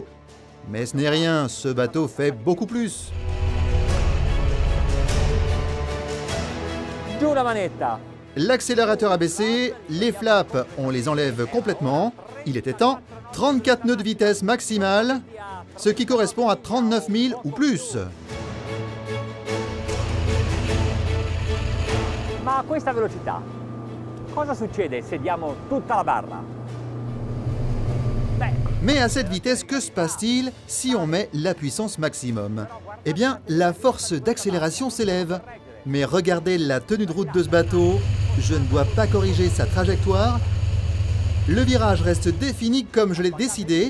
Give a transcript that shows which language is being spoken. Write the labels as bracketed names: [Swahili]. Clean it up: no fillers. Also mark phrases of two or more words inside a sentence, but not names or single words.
[French] Mais ce n'est rien, ce bateau fait beaucoup plus. L'accélérateur a baissé, les flaps, on les enlève complètement. Il était temps, 34 nœuds de vitesse maximale, ce qui correspond à 39 000 ou plus. [Italian] Ma a questa velocità, cosa succede se diamo tutta la barra? [French] Mais à cette vitesse, que se passe-t-il si on met la puissance maximum? Eh bien, la force d'accélération s'élève. Mais regardez la tenue de route de ce bateau, je ne dois pas corriger sa trajectoire. Le virage reste défini comme je l'ai décidé.